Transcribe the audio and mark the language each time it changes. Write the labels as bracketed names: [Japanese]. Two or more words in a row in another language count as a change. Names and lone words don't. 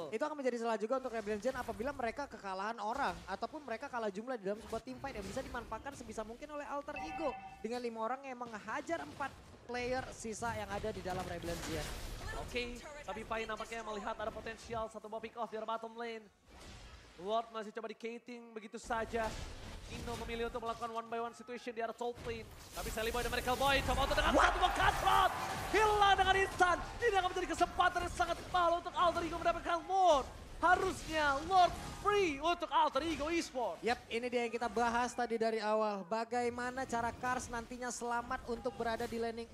[Indonesian] Itu akan menjadi celah juga untuk Rebellion apabila mereka kekalahan orang. Ataupun mereka kalah jumlah di dalam sebuah [English] team fight [Indonesian] yang bisa dimanfaatkan sebisa mungkin oleh Alter Ego. Dengan 5 orang yang menghajar 4 player sisa yang ada di dalam Rebellion Zion. Oke, tapi Pai nampaknya melihat ada potensial satu buah [English] pick off [Indonesian] di [English] bottom lane. [Indonesian] Lord masih coba di-cating begitu saja. Ino memilih untuk melakukan [English] one by one situation [Indonesian] di arah [English] top lane. [Indonesian] Tapi Sally Boy dan Miracle Boy coba untuk dengan satu buah cutthroat. Hilang dengan instan. Ini akan menjadi kesempatan yang sangat mahal untuk Alter Ego mendapatkan Lord. Harusnya Lord free untuk Alter Ego Esports. Yap, ini dia yang kita bahas tadi dari awal. Bagaimana cara Kars nantinya selamat untuk berada di laning.